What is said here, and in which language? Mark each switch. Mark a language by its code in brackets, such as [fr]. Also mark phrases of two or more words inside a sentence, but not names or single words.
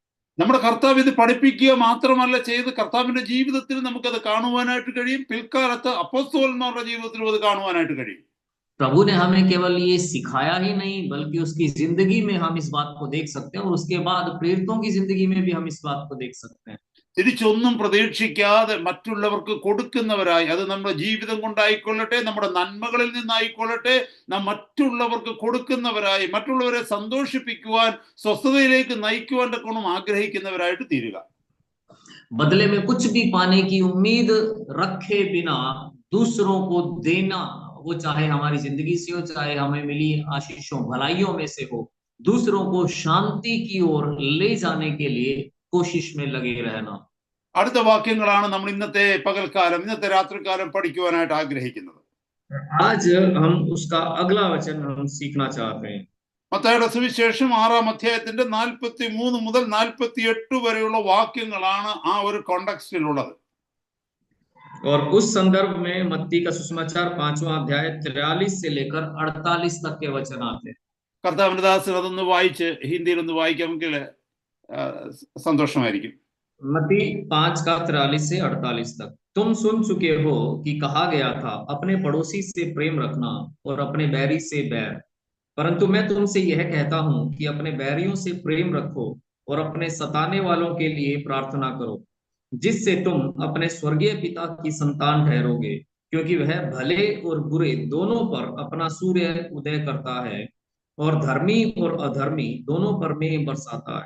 [ml] നമ്മുടെ കർത്താവ് ഇത് പഠിപ്പിക്കുക മാത്രമല്ല ചെയ്ത് കർത്താവിന്റെ ജീവിതത്തിൽ നമുക്കത് കാണുവാനായിട്ട് കഴിയും. പിൽക്കാലത്ത് അപ്പോസ്തലന്മാരുടെ ജീവിതത്തിലും അത് കാണുവാനായിട്ട് കഴിയും. [hi] प्रभु ने हमें केवल ये सिखाया ही नहीं बल्कि उसकी जिंदगी में हम इस बात को देख सकते हैं, और उसके बाद प्रेरितों की जिंदगी में भी हम इस बात को देख सकते हैं। [ml] തിരിച്ചൊന്നും പ്രതീക്ഷിക്കാതെ മറ്റുള്ളവർക്ക് കൊടുക്കുന്നവരായി, അത് നമ്മുടെ ജീവിതം കൊണ്ടായിക്കൊള്ളട്ടെ, നമ്മുടെ നന്മകളിൽ നിന്നായിക്കൊള്ളട്ടെ, നാം മറ്റുള്ളവർക്ക് കൊടുക്കുന്നവരായി, മറ്റുള്ളവരെ സന്തോഷിപ്പിക്കുവാൻ, സ്വസ്ഥതയിലേക്ക് നയിക്കുവാൻ തക്കോണം ആഗ്രഹിക്കുന്നവരായിട്ട് തീരുക. [hi] बदले में कुछ भी पाने की उम्मीद रखे बिना दूसरों को देना, वो चाहे हमारी जिंदगी से हो चाहे हमें मिली आशीषों भलाइयों में से हो, दूसरों को शांति की ओर ले जाने के लिए कोशिश में लगे रहना। [ml] അടുത്ത വാക്യങ്ങളാണ് നമ്മൾ ഇന്നത്തെ പകൽക്കാലം, ഇന്നത്തെ രാത്രികാലം പഠിക്കുവാനായിട്ട് ആഗ്രഹിക്കുന്നത്. [hi] आज हम उसका अगला वचन हम सीखना चाहते हैं। [ml] മത്തായിയുടെ സുവിശേഷം 6-ാം അധ്യായത്തിന്റെ 43 മുതൽ 48 വരെയുള്ള വാക്യങ്ങളാണ് ആ ഒരു കോണ്ടെക്സ്റ്റിലുള്ളത്. [hi] और उस संदर्भ में मत्ती का सुसमाचार 5वां अध्याय 43 से लेकर 48 तक के वचन आते हैं। [ml] കർത്താവിന്റെ ദാസൻ അതൊന്ന് വായിച്ച് ഹിന്ദിയിൽ ഒന്ന് വായിക്കാമെങ്കിൽ സന്തോഷമായിരിക്കും. [hi] मत्ती 5 का 43 से 48 तक। तुम सुन चुके हो कि कहा गया था अपने पड़ोसी से प्रेम रखना और अपने बैरी से बैर, परंतु मैं तुमसे यह कहता हूं कि अपने बैरियों से प्रेम रखो और अपने सताने वालों के लिए प्रार्थना करो, जिससे तुम अपने स्वर्गीय पिता की संतान ठहरोगे, क्योंकि वह भले और बुरे दोनों पर अपना सूर्य उदय करता है और धर्मी और अधर्मी दोनों पर मेघ बरसाता है।